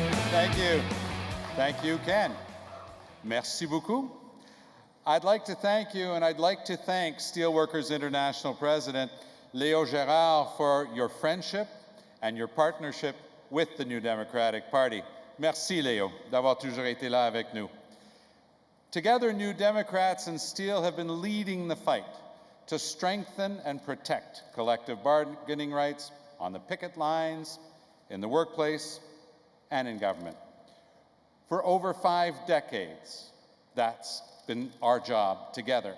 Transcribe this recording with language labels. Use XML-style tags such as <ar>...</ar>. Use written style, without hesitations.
<en>Thank you. Thank you, Ken.</en> <fr>Merci beaucoup.</fr> <en>I'd like to thank you, and I'd like to thank Steelworkers International President Léo Gérard for your friendship and your partnership with the New Democratic Party.</en> <fr>Merci, Léo, d'avoir toujours été là avec nous.</fr> <en>Together, New Democrats and Steel have been leading the fight to strengthen and protect collective bargaining rights on the picket lines, in the workplace, and in government. For over 5 decades, that's been our job together.</en>